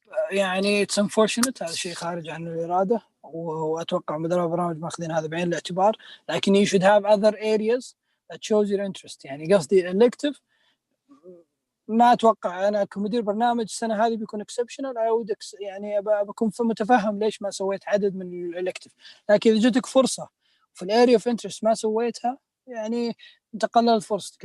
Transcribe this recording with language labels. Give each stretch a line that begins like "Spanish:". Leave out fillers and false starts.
Arabic: يعني
English: it's unfortunate،
Arabic: هذا شيء خارج عن الإرادة، وأتوقع مدراء البرامج ماخذين هذا بعين الاعتبار. لكن
English: you should have other areas that shows your interest.
Arabic: يعني قصدي elective ما أتوقع أنا كمدير برنامج السنة هذه بيكون exceptional. يعني بكون متفهم ليش ما سويت عدد من الإلكتيف. لكن إذا جتك فرصة في الاريا
English: of interest
Arabic: ما سويتها يعني تقلل فرصتك.